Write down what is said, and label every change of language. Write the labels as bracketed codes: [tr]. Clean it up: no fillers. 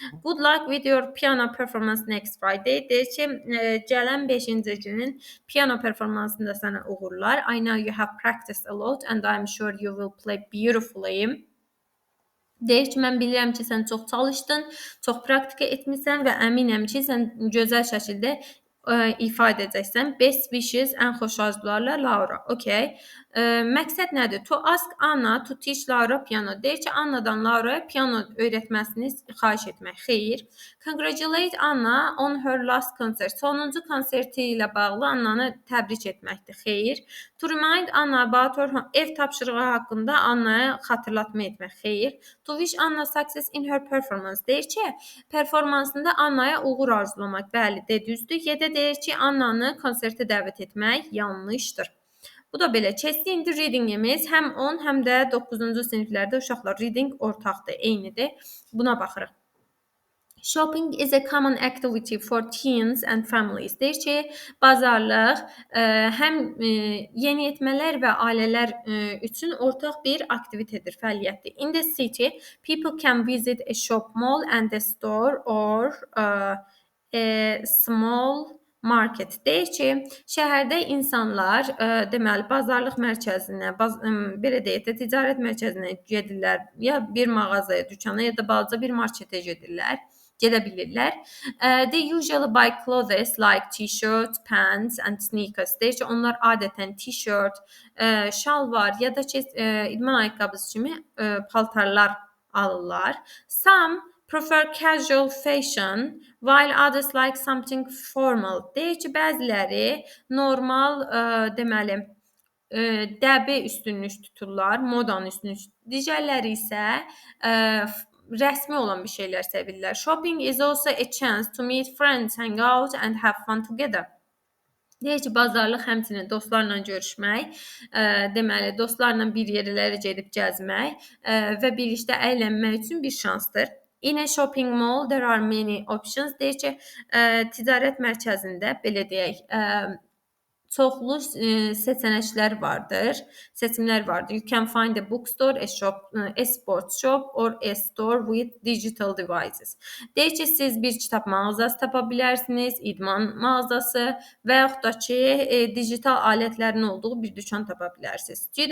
[en] Good luck with your piano performance next Friday. [az] Deyir ki, gələn 5-ci günün piano performansında sənə uğurlar. [en] I know you have practiced a lot and I'm sure you will play beautifully. [az] Deyir ki, mən bilirəm ki, sən çox çalışdın, çox praktika etmisən və əminəm ki, sən gözəl şəkildə ifadə edəcəksən. [en] Best wishes, [az] ən xoş arzularla Laura. Okay. Məqsəd nədir? [en] To ask Anna to teach Laura piano. [az] Deyir ki, Anna'dan Laura'ya piano öyrətməsini xahiş etmək. Xeyr. [en] Congratulate Anna on her last concert. [az] Sonuncu konserti ilə bağlı Anna'nı təbrik etməkdir. Xeyr. [en] To remind Anna about her [az] ev tapşırığı haqqında Anna'ya xatırlatma etmək. Xeyr. [en] To wish Anna success in her performance. [az] Deyir ki, performansında Anna'ya uğur arzulamaq. Bəli, düzdür. Y-də deyir ki, Anna'nı konsertə dəvət etmək yanlışdır. Bu da belə. Keçdi indi readingimiz həm 10, həm də 9-cu siniflərdə uşaqlar reading ortaqdır, eynidir. Buna baxırıq. [en] Shopping is a common activity for teens and families. [az] Deyir ki, bazarlıq həm yeniyetmələr və ailələr üçün ortaq bir aktivitedir, fəaliyyətdir. [en] In the city, people can visit a shop, mall and a store or a small market. [az] Deyir ki, şəhərdə insanlar deməli bazarlıq mərkəzinə, belə deyək də ticarət mərkəzinə gedirlər, ya bir mağazaya, dükana, ya da balaca bir marketə gedirlər. gedə bilirlər. [en] They usually buy clothes like t-shirts, pants and sneakers. [az] Deyir ki, onlar adətən t-shirt, şalvar ya da ki, idman ayaqqabısı kimi paltarlar alırlar. [en] Some prefer casual fashion while others like something formal. [az] Deyir ki, bəziləri normal, deməli, dəbi üstünlük tuturlar, modanı üstünlük. Digərləri isə rəsmi olan bir şeylər sevirlər. [en] Shopping is also a chance to meet friends, hang out and have fun together. [az] Deyir ki, bazarlıq həmçinin dostlarla görüşmək, deməli, dostlarla bir yerlərə gedib gəzmək və birlikdə əylənmək üçün bir şansdır. [en] In a shopping mall there are many options. [az] Deyir ki, ticarət mərkəzində belə deyək, çoxlu seçənəklər vardır, seçimlər vardır. [en] You can find a bookstore, a sports shop or a store with digital devices. [az] Deyir ki, siz bir kitab mağazası tapa bilərsiniz, idman mağazası və yaxud da ki, digital alətlərin olduğu bir dükan tapa bilərsiniz.